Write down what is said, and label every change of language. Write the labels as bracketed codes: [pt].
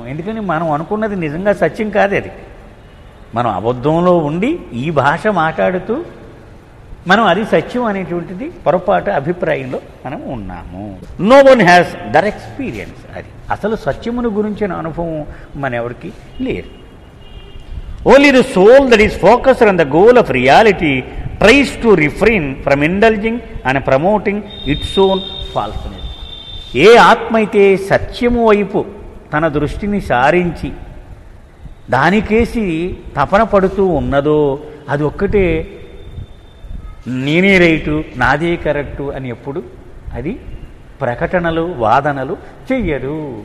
[te] ఎందుకని మనం అనుకున్నది నిజంగా సత్యం కాదు, అది మనం అబద్ధంలో ఉండి ఈ భాష మాట్లాడుతూ మనం అది సత్యం అనేటువంటిది పొరపాటు అభిప్రాయంలో మనం ఉన్నాము. [en] No one has that experience. [te] అది అసలు సత్యమును గురించిన అనుభవం మన ఎవరికి లేదు. [en] Only the soul that is focused on the goal of reality tries to refrain from indulging and promoting its own falseness. [te] ఏ ఆత్మ అయితే సత్యము వైపు తన దృష్టిని సారించి దానికేసి తపన పడుతూ ఉన్నదో అది ఒక్కటే నేనే రైటు, నాదే కరెక్టు అని ఎప్పుడు అది ప్రకటనలు వాదనలు చెయ్యరు.